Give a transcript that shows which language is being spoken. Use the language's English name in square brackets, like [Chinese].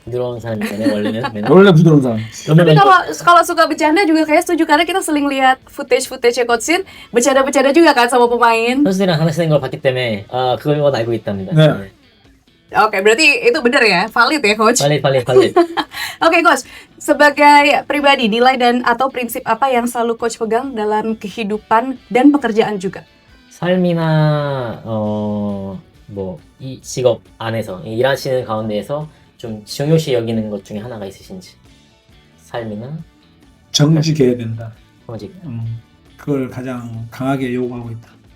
[Korean] 부드러운 사람이잖아요 원래는. 원래 부드러운 사람. [Indonesian] Tapi kalau suka bercanda juga kayak setuju, karena kita sering lihat footage-nya Coach Shin bercanda-bercanda juga kan sama pemain. [Korean] 선수들이랑 하나씩 걸 봤기 때문에 그걸 알고 있답니다. 네. [Indonesian] Oke, berarti itu benar ya, valid ya Coach? Valid. Oke Coach, sebagai pribadi nilai dan atau prinsip apa yang selalu Coach pegang dalam kehidupan dan pekerjaan juga? [Korean] 삶이나 뭐 이 직업 안에서 일하시는 가운데에서 좀 중요시 여기는 것 중에 하나가 있으신지. 삶이나 정직해야 된다. 정직. 그걸 가장 강하게 요구하고 있다.